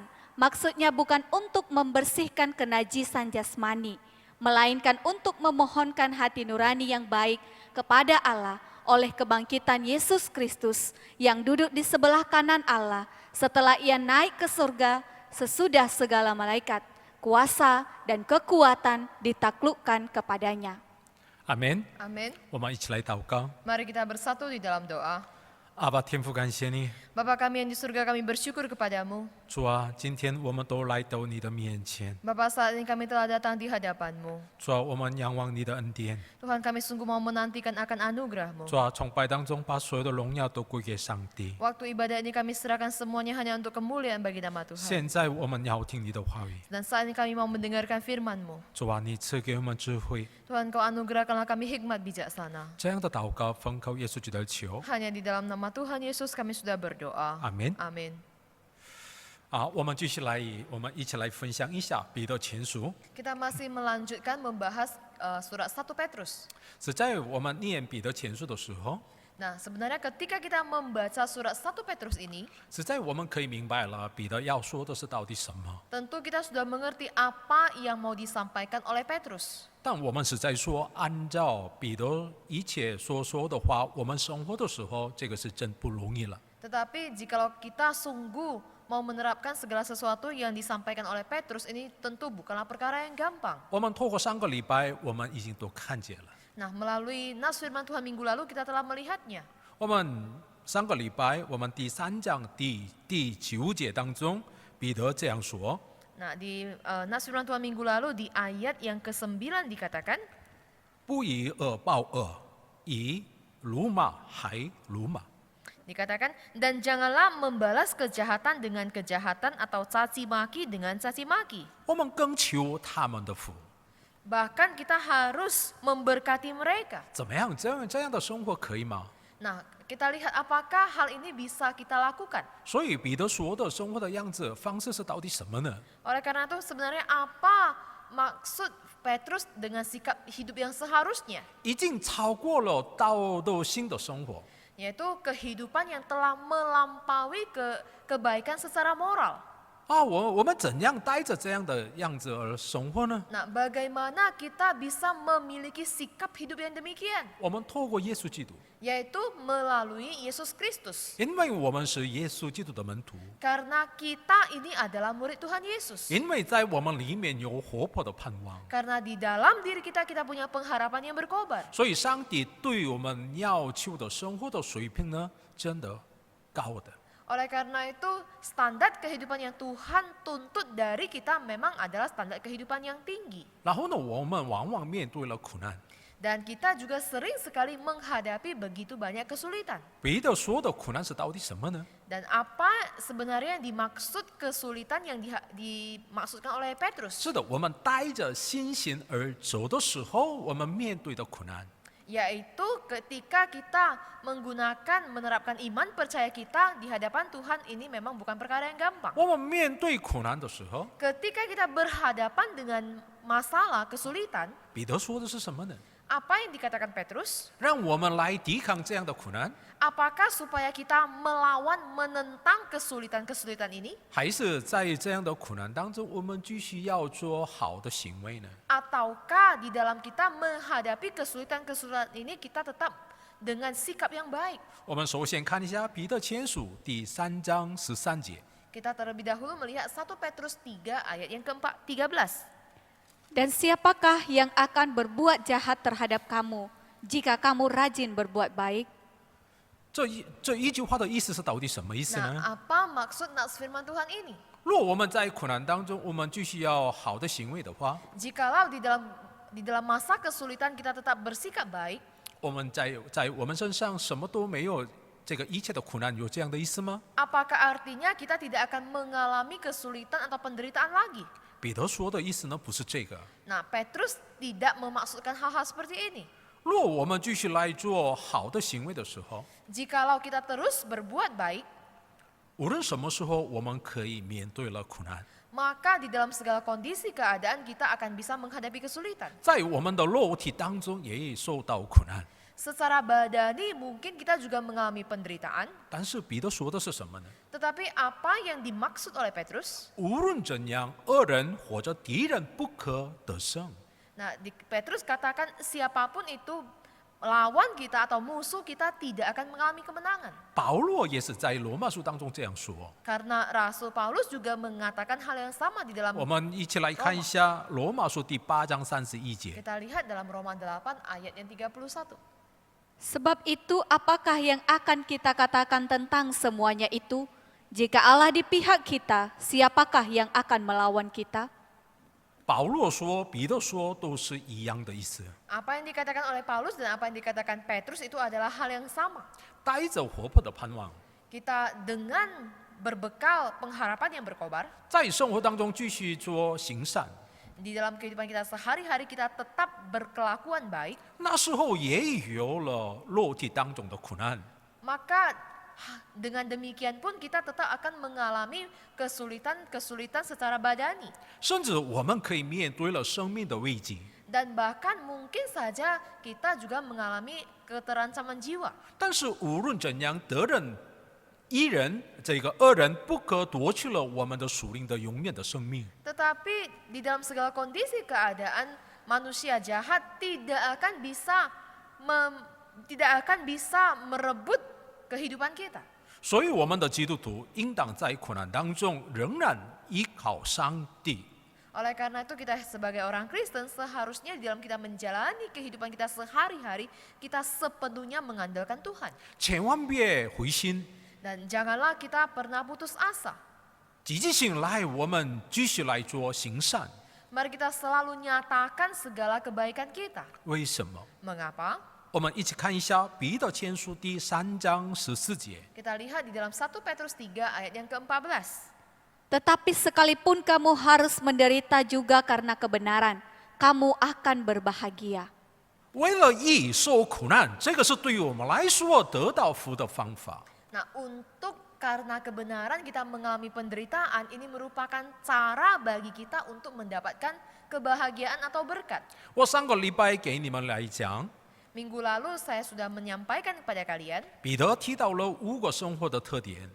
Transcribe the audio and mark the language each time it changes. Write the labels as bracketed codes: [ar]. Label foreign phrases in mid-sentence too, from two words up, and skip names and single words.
[id] Maksudnya bukan untuk membersihkan kenajisan jasmani, melainkan untuk memohonkan hati nurani yang baik kepada Allah oleh kebangkitan Yesus Kristus yang duduk di sebelah kanan Allah setelah ia naik ke surga sesudah segala malaikat, kuasa dan kekuatan ditaklukkan kepadanya. [zh] 阿门。 [id] Amin. [zh] 我们一起来祷告。 [id] Mari kita bersatu di dalam doa. [zh] 阿爸天父，感谢你， [id] Bapa kami yang di surga, kami bersyukur kepadamu. [zh] 主啊，今天我们都来到你的面前， [id] Bapa, saat ini kami telah datang di hadapan-Mu. [zh] 主啊，我们仰望你的恩典， [id] Tuhan, kami sungguh mau menantikan akan anugerah-Mu. [zh] 主啊，崇拜当中把所有的荣耀都归给上帝。 [id] Waktu ibadah ini kami serahkan semuanya hanya untuk kemuliaan bagi nama Tuhan. [zh] 现在我们要听你的话语， [id] Dan saat ini kami mau mendengarkan firman-Mu. [zh] 主啊，你赐给我们智慧， [id] Tuhan, Kau anugerahkanlah kami hikmat bijaksana. [zh] 这样的祷告奉靠耶稣基督的求， [id] Hanya di dalam nama Tuhan Yesus kami sudah berdoa. [zh] 阿门。 [id] Amin. [zh] 我们继续来，我们一起来分享一下彼得前书。 [id] Kita masih melanjutkan membahas surat 1 Petrus. [zh] 是在我们念彼得前书的时候， [id] Nah, sebenarnya ketika kita membaca surat 1 Petrus ini, [zh] 实在我们可以明白了彼得要说的是到底什么。 [id] tentu kita sudah mengerti apa yang mau disampaikan oleh Petrus. [zh] 但我们是在说，按照彼得一切所说的话，我们生活的时候，这个是真不容易了。 [id] Tetapi jikalau kita sungguh mau menerapkan segala sesuatu yang disampaikan oleh Petrus, ini tentu bukanlah perkara yang gampang. [zh] 我们透过上个礼拜，我们已经都看见了。 [id] Nah, melalui nas firman Tuhan minggu lalu kita telah melihatnya. [zh] 我们上个礼拜，我们第3章第9节当中，彼得这样说： [id] Nah, di nas firman Tuhan minggu lalu di ayat yang ke-9 dikatakan, [zh] 不以恶报恶，以辱骂还辱骂。 [id] dikatakan, dan janganlah membalas kejahatan dengan kejahatan atau caci maki dengan caci maki. [zh] 我们更求他们的福。 [id] Bahkan kita harus memberkati mereka. [zh] 怎么样？这样的生活可以吗？ [id] Nah, kita lihat apakah hal ini bisa kita lakukan. [zh] 所以彼得说的生活的样子方式是到底什么呢？ [id] Oleh karena itu sebenarnya apa maksud Petrus dengan sikap hidup yang seharusnya? [zh] 已经超过了道德新的生活。 [id] Yaitu kehidupan yang telah melampaui kebaikan secara moral. [zh] 我们怎样带着这样的样子而生活呢？ [id] Nah, bagaimana kita bisa memiliki sikap hidup yang demikian? [zh] 我们透过耶稣基督， [id] Yaitu melalui Yesus Kristus. [zh] 因为我们是耶稣基督的门徒， [id] Karena kita ini adalah murid Tuhan Yesus. [zh] 因为在我们里面有活泼的盼望， [id] Karena di dalam diri kita punya pengharapan yang berkobar. [zh] 所以上帝对我们要求的生活的水平呢，真的高的。 [id] Oleh karena itu, standar kehidupan yang Tuhan tuntut dari kita memang adalah standar kehidupan yang tinggi. [zh] 然后呢，我们往往面对了苦难。 [id] Dan kita juga sering sekali menghadapi begitu banyak kesulitan. [zh] 彼得说的苦难是到底什么呢？ [id] Dan apa sebenarnya yang dimaksud kesulitan yang dimaksudkan oleh Petrus? [zh] 是的，我们带着信心而走的时候，我们面对的苦难。 [id] Yaitu ketika kita menerapkan iman percaya kita di hadapan Tuhan, ini memang bukan perkara yang gampang. [zh] 我们面对苦难的时候， [id] Ketika kita berhadapan dengan masalah, kesulitan, [zh] 彼得说的是什么呢？ [id] apa yang dikatakan Petrus? [zh] 让我们来抵抗这样的苦难， [id] Apakah supaya kita melawan, menentang kesulitan-kesulitan ini? [zh] 还是在这样的苦难当中，我们继续要做好的行为呢？ [id] Ataukah di dalam kita menghadapi kesulitan-kesulitan ini kita tetap dengan sikap yang baik? [zh] 我们首先看一下彼得前书第3章13节。 [id] Kita terlebih dahulu melihat 1 Petrus 3 ayat yang ke-13. Dan siapakah yang akan berbuat jahat terhadap kamu jika kamu rajin berbuat baik? [zh] 这一句话的意思是到底什么意思呢？ [id] Nah, apa maksud nats firman Tuhan ini? [zh] 若我们在苦难当中，我们继续要好的行为的话， [id] Jikalau di dalam masa kesulitan kita tetap bersikap baik, [zh] 我们在我们身上什么都没有，这个一切的苦难有这样的意思吗？ [id] apakah artinya kita tidak akan mengalami kesulitan atau penderitaan lagi? [zh] 彼得说的意思呢，不是这个。 [id] Nah, Petrus tidak memaksudkan hal-hal seperti ini. [zh] 若我们继续来做好的行为的时候， [id] Jikalau kita terus berbuat baik, [zh] 无论什么时候，我们可以面对了苦难。 [id] maka di dalam segala kondisi keadaan kita akan bisa menghadapi kesulitan. [zh] 在我们的肉体当中也受到苦难， [id] Secara badani mungkin kita juga mengalami penderitaan, [zh] 但是彼得说的是什么呢？ [id] tetapi apa yang dimaksud oleh Petrus? [zh] 无论怎样，恶人或者敌人不可得胜。 [id] Nah, Petrus katakan siapapun itu lawan kita atau musuh kita tidak akan mengalami kemenangan. [zh] 保罗也是在罗马书当中这样说。 [id] Karena Rasul Paulus juga mengatakan hal yang sama di dalam [zh] 我们一起来看一下罗马书第8章31节。 [id] kita lihat dalam Roma 8 ayat yang 31. Sebab itu apakah yang akan kita katakan tentang semuanya itu? Jika Allah di pihak kita, siapakah yang akan melawan kita? [zh] 保罗说、彼得说都是一样的意思， [id] Apa yang dikatakan oleh Paulus dan apa yang dikatakan Petrus itu adalah hal yang sama. [zh] 带着活泼的盼望， [id] Kita dengan berbekal pengharapan yang berkobar, [zh] 在生活当中继续做行善。 [id] di dalam kehidupan kita sehari-hari kita tetap berkelakuan baik, [zh] 那时候也有了肉体当中的苦难， [id] maka dengan demikian pun kita tetap akan mengalami kesulitan-kesulitan secara badani. [zh] 甚至我们可以面对了生命的危机。 [id] Dan bahkan mungkin saja kita juga mengalami keterancaman jiwa. [zh] 但是无论怎样，一人这个恶人不可夺去了我们的属灵的永远的生命。 [id] Tetapi di dalam segala kondisi keadaan manusia jahat tidak akan bisa merebut kehidupan kita. [zh] 所以我们的基督徒应当在苦难当中仍然依靠上帝。 [id] Oleh karena itu kita sebagai orang Kristen seharusnya di dalam kita menjalani kehidupan kita sehari-hari kita sepenuhnya mengandalkan Tuhan. [zh] 千万别灰心， [id] Dan janganlah kita pernah putus asa. [zh] 积极醒来，我们继续来做行善。 [id] Mari kita selalu nyatakan segala kebaikan kita. [zh] 为什么？ [id] Mengapa? [zh] 我们一起看一下彼得前书第3章14节。 [id] Kita lihat di dalam 1 Petrus 3 ayat yang ke-14. Tetapi sekalipun kamu harus menderita juga karena kebenaran, kamu akan berbahagia. [zh] 为了义受苦难，这个是对于我们来说得到福的方法。 [id] Nah, untuk karena kebenaran kita mengalami penderitaan, ini merupakan cara bagi kita untuk mendapatkan kebahagiaan atau berkat. [zh] 我上个礼拜给你们来讲， [id] Minggu lalu saya sudah menyampaikan kepada kalian, [zh] 彼得提到了5个生活的特点，